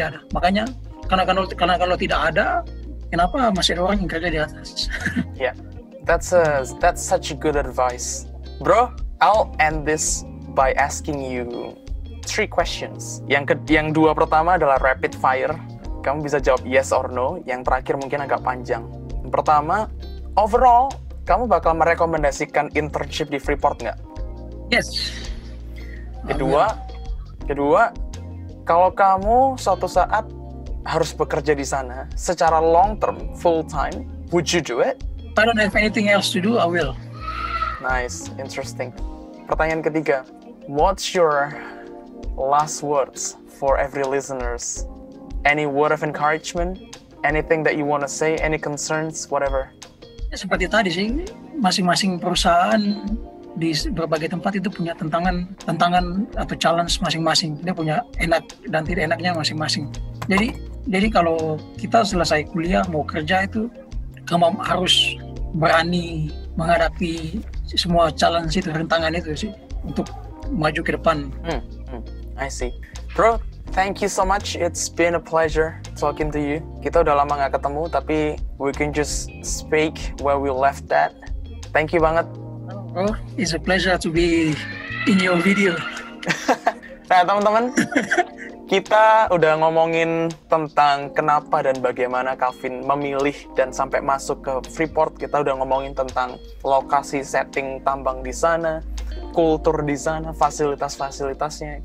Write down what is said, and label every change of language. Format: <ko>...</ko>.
<id>Makanya karena kalau tidak ada, kenapa masih ada orang yang kerja di atas?</id> <en>Yeah. That's such a good advice. Bro, I'll end this by asking you 3 questions.</en> <id>Yang 2 pertama adalah rapid fire. Kamu bisa jawab</id> <en>yes or no.</en> <id>Yang terakhir mungkin agak panjang. Yang pertama, overall, kamu bakal merekomendasikan internship di Freeport nggak?</id> <en>Yes.</en> <id>Kedua, kalau kamu suatu saat harus bekerja di sana secara</id> <en>long term, full time, would you do it? I don't have anything else to do, I will. Nice, interesting.</en> <id>Pertanyaan ketiga,</id> <en>what's your last words for every listeners? Any word of encouragement? Anything that you want to say? Any concerns? Whatever.</en> <id>Ya, seperti tadi sih, masing-masing perusahaan di berbagai tempat itu punya tantangan atau challenge masing-masing. Dia punya enak dan tidak enaknya masing-masing. Jadi kalau kita selesai kuliah mau kerja itu, kamu harus berani menghadapi semua challenge itu, rintangan itu sih, untuk maju ke depan.</id> <en>I see. Bro, thank you so much. It's been a pleasure talking to you.</en> <id>Kita udah lama nggak ketemu, tapi</id> <en>we can just speak where we left that. Thank you banget. Oh, it's a pleasure to be in your video.</en> <id>Nah, teman-teman, kita udah ngomongin tentang kenapa dan bagaimana Calvin memilih dan sampai masuk ke Freeport. Kita udah ngomongin tentang lokasi setting tambang di sana, kultur di sana, fasilitas-fasilitasnya.</id>